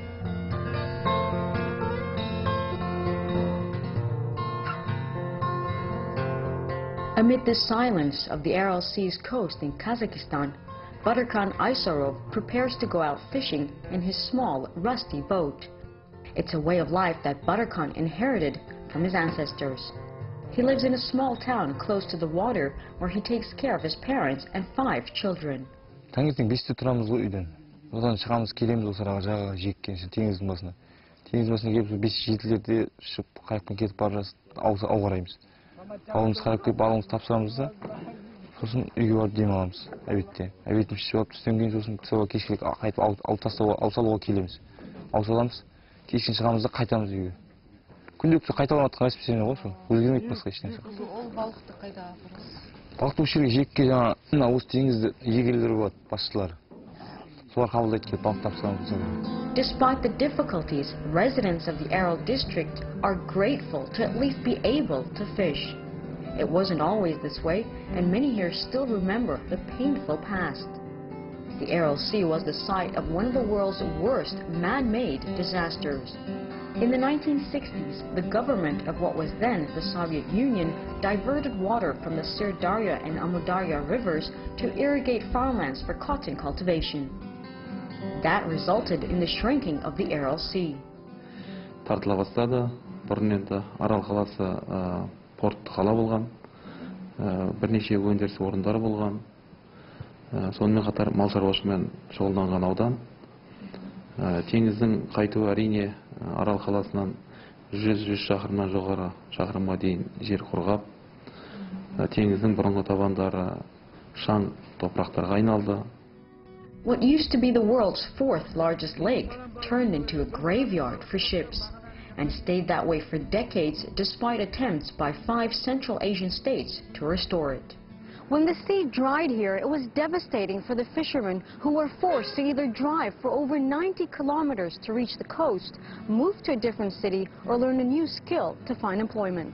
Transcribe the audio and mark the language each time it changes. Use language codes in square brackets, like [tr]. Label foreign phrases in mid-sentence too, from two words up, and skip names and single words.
[en] Amid the silence of the Aral Sea's coast in Kazakhstan, Badarkhan Aysarov prepares to go out fishing in his small, rusty boat. It's a way of life that Badarkhan inherited from his ancestors. He lives in a small town close to the water where he takes care of his parents and 5 children. [kk] Таңертең 5-те тұрамыз ғой үйден. Одан шығамыз, келеміз осы араға жағаға жиекке, теңіздің басына. Теңіздің басына келіп 5-7-лерде шығып, қайықпен кетіп бара жатып, ау қараймыз. Ауымыз қарап келіп, балымызды тапсырамыз да, сосын үйге барып дем аламыз, обедте. Обедті ішіп алып, түстен кейін сосын кісіге кешкілік қайтып ау салуға келеміз. Ау саламыз, кешкін шығамыз да қайтамыз үйге. Күнделікті қайталанатын расписание ғой сол, өзгермейді басқа ештеңе. Ол балықты қайда апарасыз? Балықты осы жерге жиекке жаңа осы теңізді егелері болады, басшылары. Солар қабылдайды келіп балық тапсырамыз. [en] Despite the difficulties, residents of the Aral district are grateful to at least be able to fish. It wasn't always this way, and many here still remember the painful past. The Aral Sea was the site of one of the world's worst man-made disasters. In the 1960s, the government of what was then the Soviet Union diverted water from the Sirdarya and Amudarya rivers to irrigate farmlands for cotton cultivation. That resulted in the shrinking of the Aral Sea. [kk] Тартыла бастады. Бұрын енді Арал қаласы портты қала болған. Бірнеше өндіріс орындары болған. Сонымен қатар мал шаруашылығымен шұғылданған аудан. Теңіздің қайтуы әрине Арал қаласынан 100 шақырымнан жоғары шақырымға дейін жер құрғап, теңіздің бұрынғы табандары шаң топырақтарға айналды. [en] What used to be the world's 4th largest lake turned into a graveyard for ships. and stayed that way for decades despite attempts by 5 Central Asian states to restore it. When the sea dried here, it was devastating for the fishermen who were forced to either drive for over 90 kilometers to reach the coast, move to a different city, or learn a new skill to find employment.